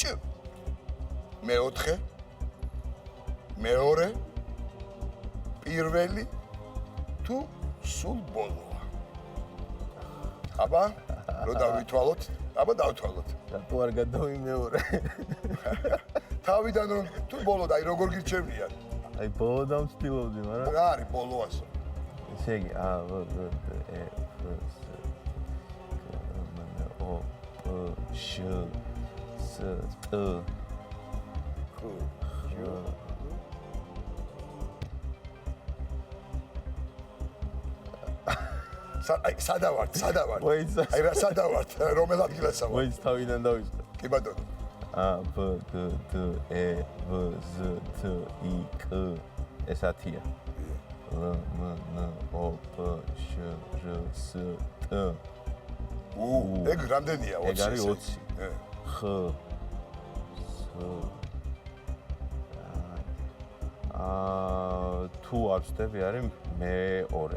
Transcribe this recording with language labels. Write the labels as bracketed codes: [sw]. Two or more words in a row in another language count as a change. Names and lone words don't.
[ka] მეოთხე, მეორე, პირველი თუ სულ ბოლოა? აბა, რო დავითვალოთ, აბა დავთვალოთ. რატო არ გადავიმეორე? თავიდან რომ თუ ბოლოდ, აი როგორ გირჩევნია? აი ბოლოდან ვცდილობდი, მაგრამ რა არის ბოლოასო? ესე იგი A, B, D, E, F, G, H, O, P, Š, S, T, Q, აი სადავართ? აი რა სადავართ? რომელ ადგილასა ვარ? მოიც თავიდან დავიწყე. კი ბატონო. A, B, G, D, E, V, Z, T, I, K. ეს 10-ია. L, M, N, O, P, Š, R, S, T. ეგ რამდენია 20? ეგ არის 20. X, S. თუ არ ვწდები არის მეორე.